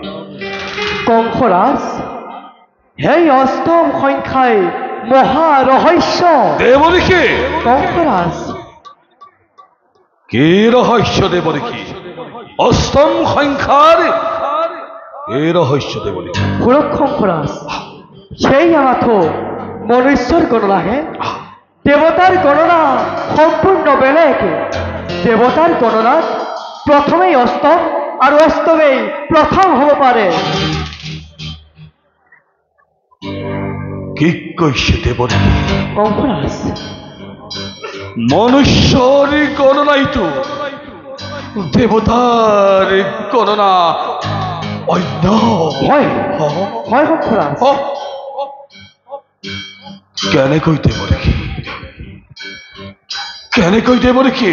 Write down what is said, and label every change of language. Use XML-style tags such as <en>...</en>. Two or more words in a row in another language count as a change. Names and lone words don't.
<as>কংসৰাজ সেই অষ্টম সংখ্যাই মহা ৰহস্য। দেৱৰীখি কংসৰাজ কি ৰহস্য দেৱৰীখি অষ্টম সংখ্যাৰ এই ৰহস্য দেৱৰীখি সুরক্ষরাজ সেই মাথো মনুষ্যর গণনাহে দেবতার গণনা সম্পূর্ণ বেলেগ। দেবতার গণনাত প্রথমেই অষ্টম আর অষ্টমেই প্রথম হব পারে। কি কৈছে দেৱৰীখি কংসরাজ মনুষ্যৰ গণনাইতো দেৱতাৰ গণনা অন্য হয় হয় কংসরাজ কেনেকৈ দেৱৰীখি কেনেকৈ দেৱৰীখি</as>